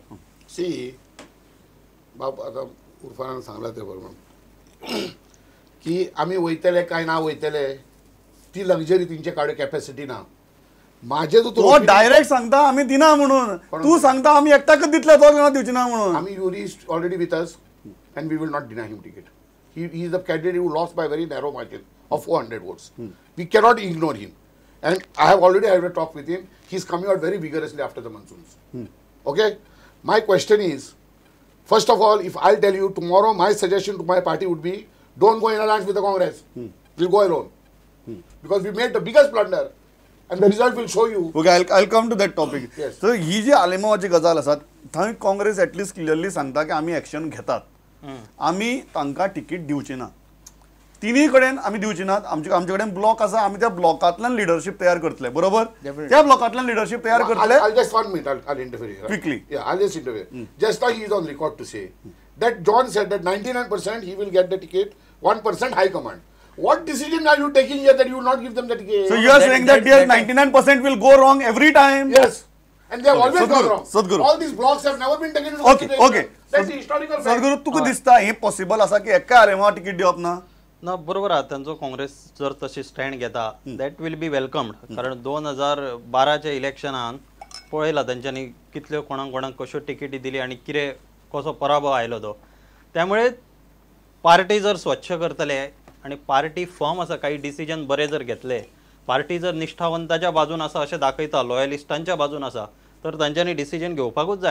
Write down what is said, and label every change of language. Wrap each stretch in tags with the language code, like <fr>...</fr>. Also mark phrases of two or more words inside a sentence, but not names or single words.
<kok>सी बाब आतां उर्फान सांगला ते बरोबर की आमी वयतले काय ना वयतले ती लग्जरी तेंचे कडेन कॅपॅसिटी ना. माझे जो तो डायरेक्ट सांगता आमी दिना म्हणून, तू सांगता आमी एकटाकच दितले तो कोणाक दिवची ना म्हणून.</kok> <en>आमी Yuri is already with us and we will not deny him ticket. He is the candidate who lost by very narrow margin of 400 votes. We cannot ignore him and I have already had a talk with him. He's coming out very vigorously after the monsoons. Okay? My question is, first of all, if I'll tell you tomorrow, my suggestion to my party would be, don't go in alliance with the Congress. We'll go alone. Because we made the biggest blunder and the result will show you. Okay, I'll come to that topic. Yes. So,</en> <kok>ही जी आलेमावाची गजाल आसा थंय काँग्रेस</kok> <en>at least clearly</en> <kok>सांगता की आमी एक्शन घेतात, आमी तांकां तिकीट दिवची ना. तिनी कडेन आमी दिवची नात. आमचे कडेन ब्लॉक आसा, आमी त्या ब्लॉकांतल्यान लिडरशीप तयार करतले. बरोबर? त्या ब्लॉकांतल्यान लिडरशीप तयार करतले.</kok> <en>I'll just 1 minute. I'll interfere here. Quickly. Yeah, I'll just interfere. Just now he is on record to say that John said that 99% he will get the ticket, 1% high command. What decision are you taking here that you will not give them the ticket? So you are saying that yes, 99% will go wrong every time? Yes. And they have always gone wrong. Sadhguru. All these blocks have never been taken into consideration. Okay. That's the historical fact. Sadhguru,</en> <kok>तुका दिसता हे पॉसिबल आसा की एका आलेमावा तिकीट दिवप ना? ना बरोबर आहा. तांचो काँग्रेस जर तशी स्टँड घेता</kok> <en>that will be welcomed.</en> <kok>कारण 2012च्या इलेक्शनान पळयला तांच्यांनी कितल्यो कोणाक कश्यो टिकेटी दिली आनी कितें कसो पराभव आयलो तो. त्यामुळे पार्टी जर स्वच्छ करतले आनी पार्टी फर्म आसा, काही डिसिजन बरे जर घेतले, पार्टी जर निश्ठावंताच्या बाजून आसा अशें दाखयता, लॉयलिस्टांच्या बाजून आसा, तर तांच्यांनी डिसिजन घेवपाकूच जाय.</kok>